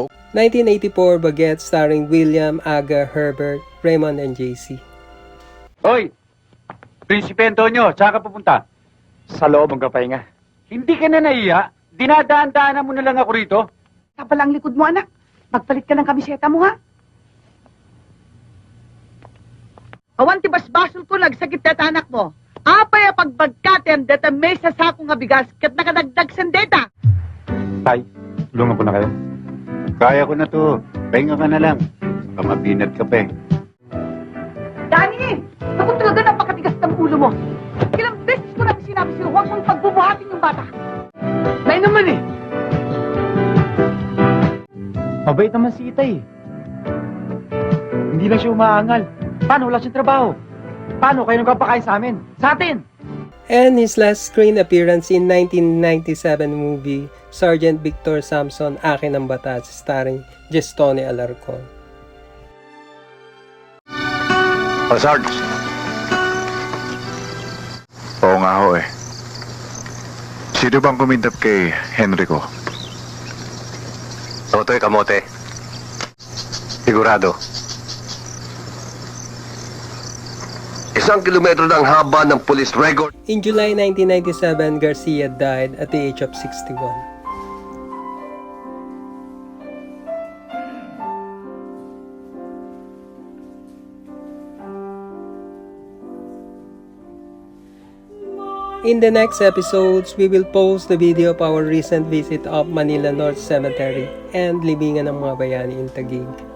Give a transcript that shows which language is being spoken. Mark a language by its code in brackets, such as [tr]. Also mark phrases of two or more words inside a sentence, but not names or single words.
[en] 1984, Baguette starring William, Aga, Herbert, Raymond, and JC. [tl] Hoy! Prinsipe Antonio, saan ka pupunta? Sa loob ang kapahinga. Hindi ka na nahiya? Dinadaan-daanan mo na lang ako rito? Kapal ang likod mo, anak. Magpalit ka ng kamiseta mo, ha? [ilo] Awan ti basbasol ko, nagsakit na anak mo. Apay a pagbagkatem, deta may sasako nga bigas, kat nakadagdag sandeta. [tl] Tay, tulungan ko na kayo. Kaya ko na to. Pahinga ka na lang. Kamapinat ka pa eh. Dani! Ako talaga napakatigas ng ulo mo. Ilang beses ko namin sinabi sa'yo, huwag mong pagbubuhatin yung bata. Nay naman eh. Mabait naman si Itay. Hindi na siya umaangal. Paano? Wala siyang trabaho. Paano kayo nagpapakain sa amin? Sa atin! [en] And his last screen appearance in 1997 movie, Sergeant Victor Samson, Akin ang Batas, starring Gestone Alarcon. [tl] Sarge. Oo nga ho eh. Sino bang kumintap kay Henrico? Totoy kamote. Sigurado. 1 kilometro ng haba ng police record. [en] In July 1997, Garcia died at the age of 61. In the next episodes, we will post the video of our recent visit of Manila North Cemetery and Libingan ng mga Bayani in Taguig.